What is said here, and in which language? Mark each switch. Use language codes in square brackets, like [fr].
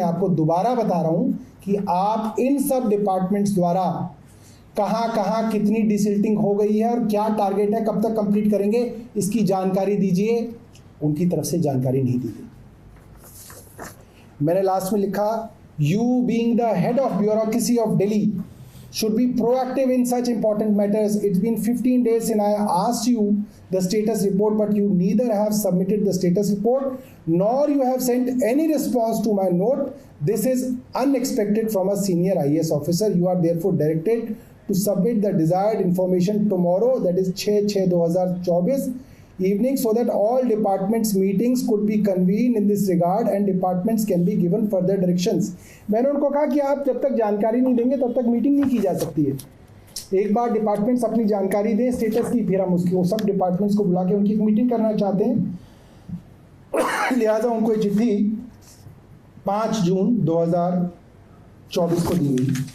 [hi] मैं आपको दोबारा बता रहा हूँ कि आप इन सब डिपार्टमेंट्स द्वारा कहाँ कहाँ कितनी डीसिल्टिंग हो गई है और क्या टारगेट है, कब तक कंप्लीट करेंगे, इसकी जानकारी दीजिए। उनकी तरफ से जानकारी नहीं दी गई। मैंने लास्ट में लिखा, [en] You being the head of bureaucracy of Delhi should be proactive in such important matters. It's been 15 days since I asked you the status report, but you neither have submitted the status report nor you have sent any response to my note. This is unexpected from a senior IAS officer. You are therefore directed to submit the desired information tomorrow, that is 6/6/2024 evening, so that all departments meetings could be convened in this regard and departments can be given further directions. [hi] मैंने उनको कहा कि आप जब तक जानकारी नहीं देंगे तब तक मीटिंग नहीं की जा सकती है। एक बार डिपार्टमेंट्स अपनी जानकारी दें स्टेटस की, फिर हम उसकी सब डिपार्टमेंट्स को बुला के उनकी एक मीटिंग करना चाहते हैं। लिहाजा उनको ये चिट्ठी 5 जून 2024 को दी गई।